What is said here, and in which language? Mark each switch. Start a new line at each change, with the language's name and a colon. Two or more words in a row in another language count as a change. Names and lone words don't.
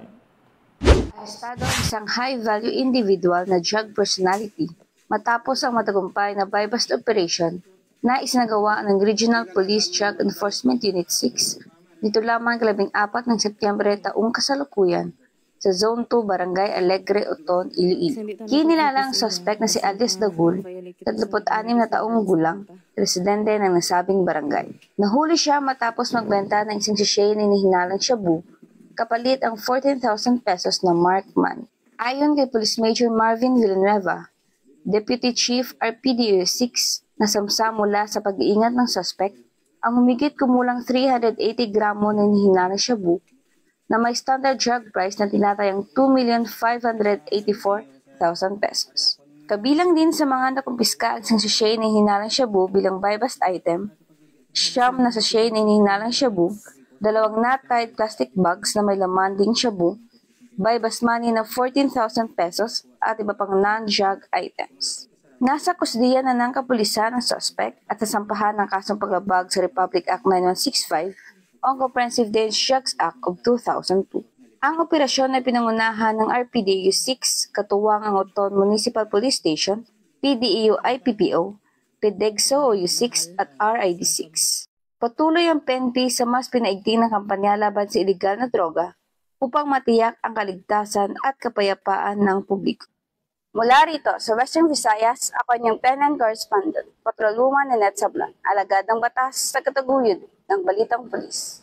Filipino: Arestado ang isang
English: high-value individual
Filipino: na
English: drug personality
Filipino: matapos ang matagumpay na
English: bypass operation
Filipino: na isinagawa ng Regional Police Drug Enforcement Unit 6 dito lamang 14 ng Setyembre taong kasalukuyan sa Zone 2, Barangay Alegre, Oton, Iloilo. Kinilalang suspect na si Alias Dagul, 36 na taong gulang, residente ng nasabing barangay. Nahuli siya matapos magbenta ng isang sachet na hinalang shabu, kapalit ang 14,000 pesos na
English: marked money.
Filipino: Ayon kay Police Major Marvin Villanueva, Deputy Chief RPDO 6 na samsa mula sa pag-iingat ng suspect, ang humigit kumulang 380 gramo na hinalang shabu na may
English: standard drug price
Filipino: na tinatayang 2,584,000 pesos. Kabilang din sa mga nakumpiska ang isang sachet na hinalang shabu bilang
English: bypass item,
Filipino: siyam na sachet na hinalang shabu, 2
English: knot-tied plastic bags
Filipino: na may laman ding shabu,
English: bypass money
Filipino: na 14,000 pesos at iba pang
English: non-drug items.
Filipino: Nasa kusdiya na ng kapulisan ang suspect at sasampahan ng kasong paglabag sa Republic Act 9165 o Comprehensive Dangerous Drugs Act of 2002. Ang operasyon ay pinangunahan ng RPDU 6, katuwang ang Oton Municipal Police Station, PDEO IPPO, PDEGSO OU6 at RID6. Patuloy ang PNP sa mas pinaigting na kampanya laban sa iligal na droga upang matiyak ang kaligtasan at kapayapaan ng publiko. Mula rito sa Western Visayas, ako niyang
English: PNN correspondent,
Filipino: Patrolwoman Lynette Sablon, alagad ng batas sa kataguyod ng Balitang Pulis.